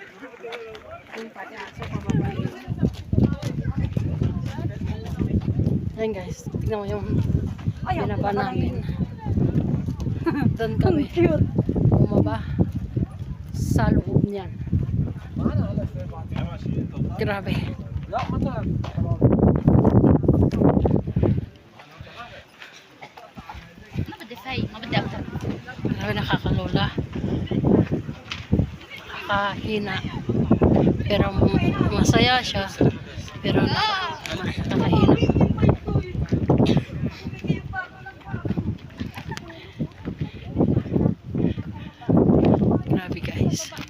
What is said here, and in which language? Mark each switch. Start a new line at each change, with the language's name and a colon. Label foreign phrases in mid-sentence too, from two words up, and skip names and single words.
Filipino: Ayan guys, tignan mo yung Ayaw, binaba wala namin. Doon kami. Cute. Bumaba sa loob niyan. Grabe.
Arabic: لا مثلا ما بدي فايق ما بدي اكتر.
Filipino: Grabe, nakakalula. Nakakahina. Pero masaya siya. Pero nakakahina. Grabe guys.